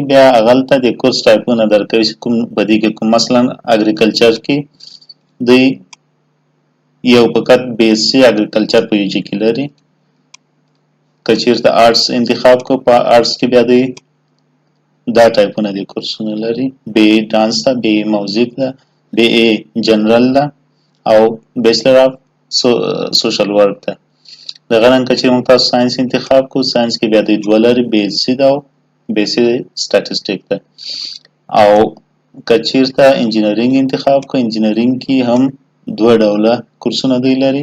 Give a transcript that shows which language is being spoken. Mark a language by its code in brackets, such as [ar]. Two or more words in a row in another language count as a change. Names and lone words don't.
[ps] بیا هغلته د کورس ټایپونه درکوي چې کوم په دې کې کوم. مثلا اګریکلچر کې دوی یو فقط [en] BSc Agriculture [ps] په [en] UG [ps] کې لري. که چیرته آرټس انتخاب کو، په آرټس کې بیا دوی دا ټایپونه د کورسونه لري. [en] BA Dance ده، BA Music ده، BA General [ps] ده او [en] Bachelor of Social Work ده. [ps] دغه رنګ که چیرې موږ تاسو ساینس انتخاب کو، ساینس کې بیا دوی دوه لري، بیسي ده او [en] BSc Statistics [ps] ده. او که چیرته انجینرینګ انتخاب کو، انجینرینګ کې هم دوه ډوله کورسونه دوی لري.